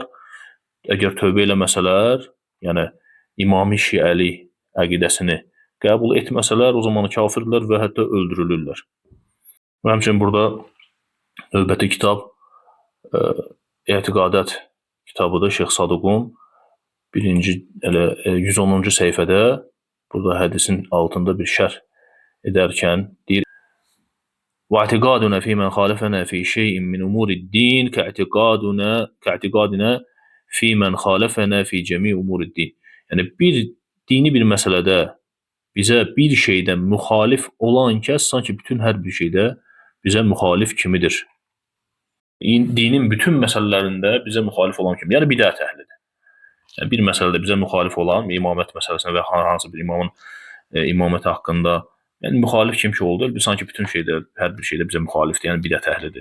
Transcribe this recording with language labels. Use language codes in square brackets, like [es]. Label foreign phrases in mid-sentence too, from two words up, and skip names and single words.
[az] Əgər tövbə eləməsələr, yəni İmami Şiəli əqidəsini qəbul etməsələr, o zaman kafirdirlər və hətta öldürülürlər. Və həmçinin burada növbəti kitab Etiqadət kitabıdır, Şeyx Saduqun 110-cu səhifədə burada hədisin altında bir şərh edərkən deyir, [ar] وَاعْتِقَادُنَا فِي مَنْ خَالَفَنَا فِي شَيْءٍ مِنْ أُمُورِ الدِّينِ كَاعْتِقَادُنَا فِي مَنْ خَالَفَنَا فِي جَمِيعِ أُمُورِ الدِّينِ. [az] Yəni, dini bir məsələdə bizə bir şeydən müxalif olan kəs, sanki bütün hər bir şeydə bizə müxalif kimidir. Dinin bütün məsələlərində bizə müxalif olan kimi, yəni bidət əhlidir. Yəni, bir məsələdə bizə müxalif olan, imamət məsələsində və hansı bir imamın imaməti haqqında, yəni müxalif kim ki oldu, sanki bütün şeydə, hər bir şeydə bizə müxalifdir, yəni bidət əhlidir.